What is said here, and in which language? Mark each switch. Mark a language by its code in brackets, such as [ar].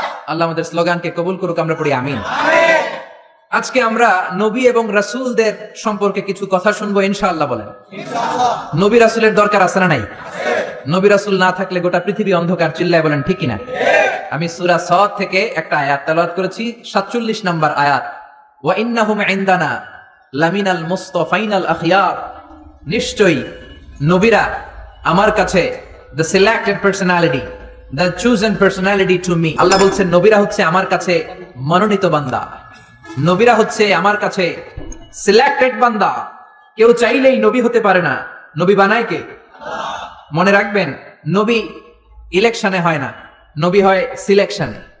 [bn] আল্লাহ আমাদের স্লোগানকে কবুল করুক, আমরা পড়ি আমিন। আজকে আমরা নবী এবং রাসূলদের সম্পর্কে কিছু কথা শুনবো ইনশাআল্লাহ। বলেন নবী রাসূলের দরকার আছে না নাই? নবী রাসূল না থাকলে গোটা পৃথিবী অন্ধকার। চিল্লায় বলেন ঠিক কিনা? আমি সূরা সদ থেকে একটা আয়াত তেলাওয়াত করেছি, 47 নম্বর আয়াত। [ar] ওয়া ইন্নাহুম ইনদানা লামিনাল মুস্তাফাইনাল আখিয়ার, [bn] নিশ্চয়ই নবীরা আমার কাছে [en] the selected personality, the chosen personality to me। [bn] আল্লাহ বলছেন নবীরা হচ্ছে আমার কাছে মনোনীত বান্দা, নবীরা হচ্ছে আমার কাছে সিলেক্টেড বান্দা। কেউ চাইলেই নবী হতে পারে না, নবী বানায় কে? মনে রাখবেন, নবী ইলেকশনে হয় না, নবী হয় সিলেকশনে।